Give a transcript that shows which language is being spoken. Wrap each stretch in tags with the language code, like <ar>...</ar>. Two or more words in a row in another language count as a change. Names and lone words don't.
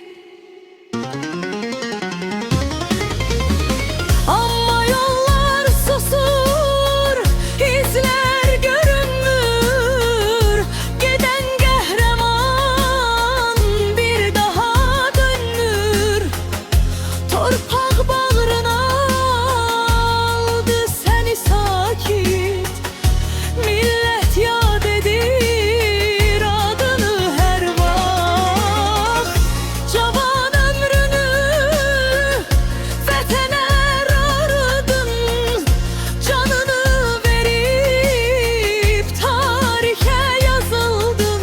<tr>Amma yollar susur, izler görünmür. Giden kahraman bir daha dönmür.</tr> <az>Torpak bağrına aldı seni sakit. Millet yad edir adını her vaxt. Cavan ömrünü vətənə ardın. Canını verib tarixə yazıldın.</az>